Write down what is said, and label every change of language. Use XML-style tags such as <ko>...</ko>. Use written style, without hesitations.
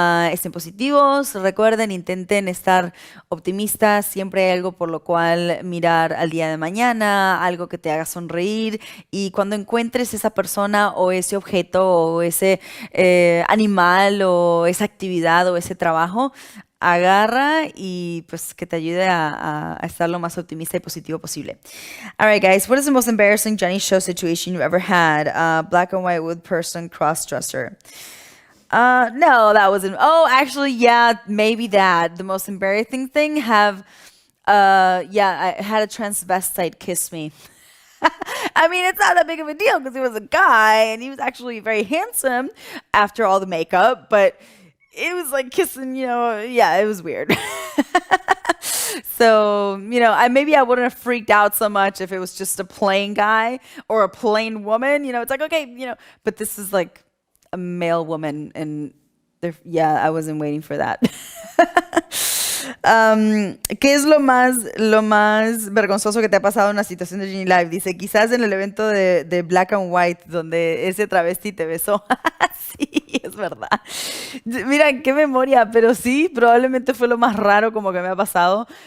<es>Estén positivos, recuerden, intenten estar optimistas, siempre hay algo por lo cual mirar al día de mañana, algo que te haga sonreír y cuando encuentres esa persona o ese objeto o ese animal o esa actividad o ese trabajo, agarra y pues que te ayude a estar lo más optimista y positivo posible.</es> <en>All right, guys, what is the most embarrassing Johnny Show situation you've ever had? Black and white wood person cross dresser. No, that wasn't. Oh, actually, yeah, maybe that. The most embarrassing thing yeah, I had a transvestite kiss me. I mean, it's not that big of a deal because he was a guy and he was actually very handsome after all the makeup, but it was like kissing, yeah, it was weird. So, maybe I wouldn't have freaked out so much if it was just a plain guy or a plain woman. It's like, okay, but this is like a male woman, and yeah, I wasn't waiting for that.</en> <es>¿Qué es lo más vergonzoso que te ha pasado en una situación de Genie Live? Dice, quizás en el evento de Black and White, donde ese travesti te besó. Sí, es verdad. Mira, qué memoria, pero sí, probablemente fue lo más raro como que me ha pasado.</es>